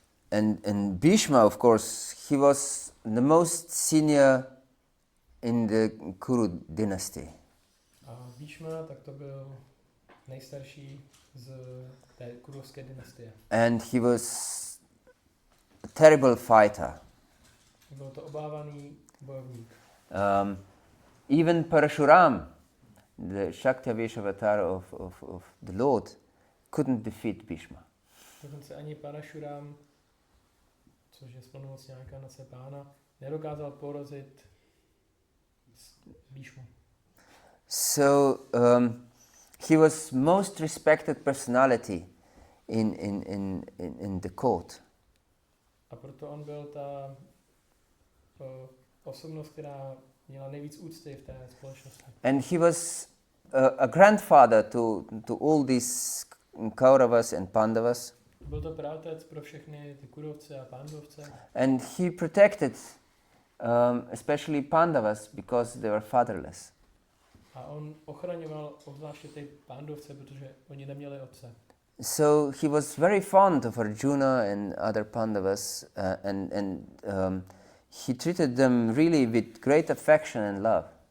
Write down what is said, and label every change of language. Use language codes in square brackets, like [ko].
[en] And Bhishma, of course, he was the most senior in the Kuru dynasty. [cs] A Bhishma, tak to byl nejstarší z té kurovské dynastie. [en] And he was a terrible fighter. [cs] Byl to obávaný bojovník. [en] Even Parashuram, the Shaktavesh avatar of the Lord, couldn't defeat Bhishma. [cs] Dokonce ani Parashuram, což je splnomocňáka na Pána, nedokázal porazit Bhishmu. [en] So he was most respected personality in the court. [cs] A proto on byl ta osobnost, která měla nejvíc úcty v té společnosti. [en] And he was a grandfather to all these Kauravas and Pandavas. [cs] Byl to praotec pro všechny ty Kurovce a Pandovce. [en] And he protected especially Pandavas because they were fatherless. [cs] A on ochraňoval obzvláště ty Pandovce, protože oni neměli otce. [en] So he was very fond of Arjuna and other Pandavas, and he treated them really with great affection and love.